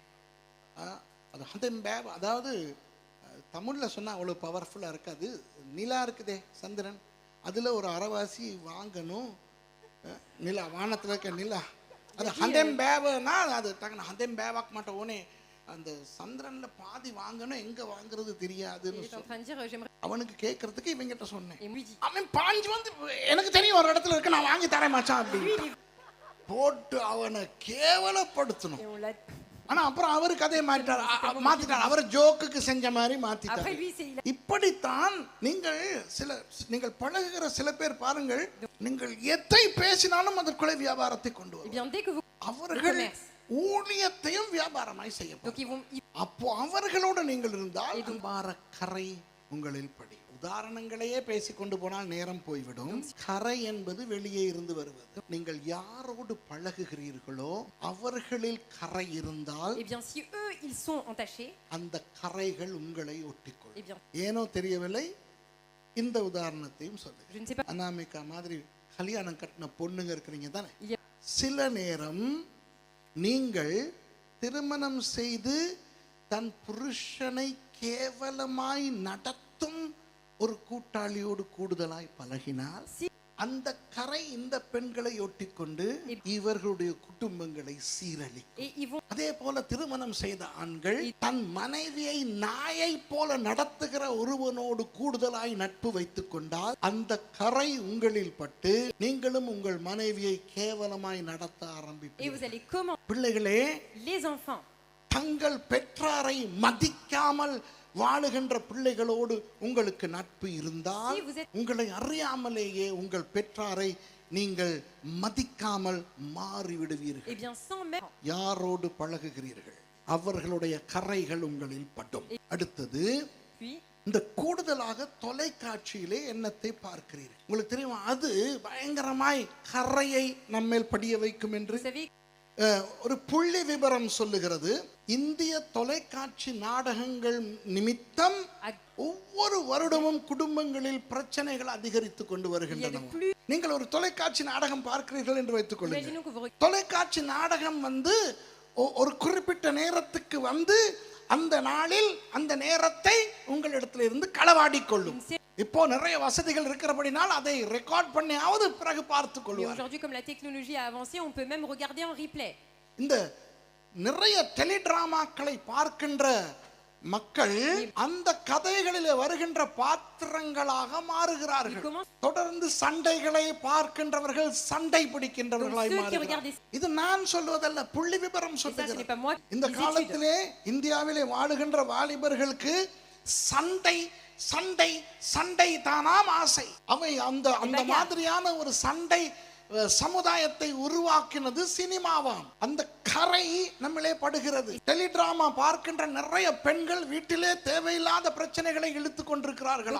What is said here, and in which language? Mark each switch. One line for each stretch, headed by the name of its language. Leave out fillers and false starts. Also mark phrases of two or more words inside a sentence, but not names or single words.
Tamil: அது ஹந்தேம் பேவ், அதாவது தமிழ்ல சொன்னா அவ்வளவு பவர்ஃபுல்லா இருக்காது. நிலா இருக்குதே சந்திரன், அதுல ஒரு அரைவாசி வாங்கணும். நிலா, வானத்துல இருக்க நிலா, அது ஹந்தேம் பேவனா அது டக்குனு ஹந்தேம் பேவாக்க மாட்டோம். ஓனே அந்த சந்திரன்ல பாதி வாங்கணும், எங்க வாங்குறது தெரியாதுன்னு
French: Il est en train de dire j'aimerais.
Tamil: அவனுக்கு கேட்கறதுக்கு இவங்கிட்ட சொன்னேன்.
French: Et lui dit
Tamil: அவன் பாஞ்சு வந்து எனக்கு தெரியும் ஒரு இடத்துல இருக்கு, நான் வாங்கி தரேன் மச்சான் அப்படின்னு போட்டு அவனை கேவலப்படுத்தணும்.
French: et on l'a.
Tamil: ஆனா அப்புறம் அவரு கதையை மாத்திட்டார். அவர் ஜோக்குக்கு செஞ்ச மாதிரி
French: Après
Tamil: மாத்திட்டார்.
French: lui c'est il a.
Tamil: இப்படித்தான் நீங்கள் பழகுகிற சில பேர் பாருங்கள், நீங்கள் எதை பேசினாலும் அதற்குள்ளே வியாபாரத்தை கொண்டு
French: Eh
Tamil: வரும்.
French: bien dès que vous.
Tamil: அவர்கள் ஊழியத்தையும் வியாபாரமாய் செய்யப்படும்.
French: Donc ils vont.
Tamil: அப்போ அவர்களோடு நீங்கள் இருந்தால் வியாபார கரை உங்களில் படி. உதாரணங்களையே பேசிக் கொண்டு போனால் நேரம் போய்விடும். கரை என்பது வெளியே இருந்து வருவது. நீங்கள் யாரோடு பழகுகிறீர்களோ அவர்களில் கரை இருந்தால்
French: Eh bien si eux ils sont entachés.
Tamil: அந்த கரைகள் உங்களை ஒட்டிக்கொள்ளும்.
French: Eh bien
Tamil: ஏனோ தெரியவில்லை, இந்த உதாரணத்தையும்
French: je
Tamil: சொல்லுங்க.
French: ne sais pas.
Tamil: அனாமிகா மாதிரி கல்யாணம் கட்டின பொண்ணுங்க இருக்கிறீங்க தானே.
French: Il y a.
Tamil: சில நேரம் நீங்கள் திருமணம் செய்து தன் புருஷனை கேவலமாய் நடத்தும் ஒரு கூட்டாளியோடு கூடுதலாய் பழகினால் அந்த கரை இந்த பெண்களை ஒட்டிக்கொண்டு இவர்களுடைய குடும்பங்களை சீரழிக்கும்.
French: Et ils vont.
Tamil: அதே போல திருமணம் செய்த ஆண்கள் தன் மனைவியை நாயை போல நடத்துகிற ஒருவனோடு கூடுதலாய் நட்பு வைத்துக் கொண்டால் அந்த கரை உங்களில் பட்டு நீங்களும் உங்கள் மனைவியை கேவலமாய் நடத்த
French: Et
Tamil: ஆரம்பிப்பீர்கள்.
French: vous allez comment.
Tamil: பிள்ளைகளே,
French: Les enfants.
Tamil: தங்கள் பெற்றாரை மதிக்காமல் வாழுகின்ற பிள்ளைகளோடு உங்களுக்கு நட்பு இருந்தால்
French: Si vous êtes.
Tamil: உங்களை அறியாமலேயே உங்கள் பெற்றாரை நீங்கள் மதிக்காமல் மாறிவிடுவீர்கள்.
French: Eh bien sans même.
Tamil: யாரோடு பழகுகிறீர்கள் அவர்களுடைய கரைகள் உங்களில் படும். அடுத்தது,
French: Puis
Tamil: இந்த கூடுதலாக தொலைக்காட்சியிலே என்னத்தை பார்க்கிறீர்கள். உங்களுக்கு தெரியுமா, அது பயங்கரமாய் கரையை நம்மேல் படிய வைக்கும் என்று
French: vous savez.
Tamil: ஒரு புள்ளி விபரம் சொல்லுகிறது. இந்திய தொலைக்காட்சி நாடகங்கள் நிமித்தம் ஒவ்வொரு வருடமும் குடும்பங்களில் பிரச்சனைகள் அதிகரித்துக் கொண்டு வருகின்றன. நீங்கள் ஒரு தொலைக்காட்சி நாடகம் பார்க்கிறீர்கள் என்று வைத்துக் கொள்ளுங்கள்.
French: Imaginons que vous.
Tamil: தொலைக்காட்சி நாடகம் ஒரு குறிப்பிட்ட நேரத்துக்கு அந்த நாளில் அந்த நேரத்தை உங்களிடத்தில் இருந்து களவாடிக்கொள்ளும். இப்போ நிறைய வசதிகள் இருக்கிறபடினால் அதை ரெக்கார்ட் பண்ணியாவது பிறகு பார்த்துக்
French: Mais
Tamil: கொள்வார்.
French: aujourd'hui comme la technologie a avancé on peut même regarder en replay.
Tamil: இந்த நிறைய டெலிடிராமாக்களை பார்க்கின்ற மக்கள் அந்த கதைகளிலே வருகின்ற பாத்திரங்களாக மாறுகிறார்கள். தொடர்ந்து சண்டைகளை பார்க்கின்றவர்கள் சண்டை பிடிக்கின்றவர்களாய் மாறுகிறார்கள். இது நான் சொல்வதல்ல, புள்ளி விபரம்
French: Et ça ce n'est
Tamil: சொல்லுகிறது.
French: pas moi.
Tamil: இந்த
French: Les études.
Tamil: காலத்திலே இந்தியாவிலே வாழுகின்ற வாலிபர்களுக்கு சண்டை சண்டை சண்டை தானாம் ஆசை. அவை அந்த மாதிரியான ஒரு சண்டை சமுதாயத்தை உருவாக்கினது சினிமாவாம். அந்த கரை நம்மளே படுகிறது. டெலிடிராமா பார்க்கின்ற நிறைய பெண்கள் வீட்டிலே தேவையில்லாத பிரச்சனைகளை இழுத்துக் கொண்டிருக்கிறார்கள்.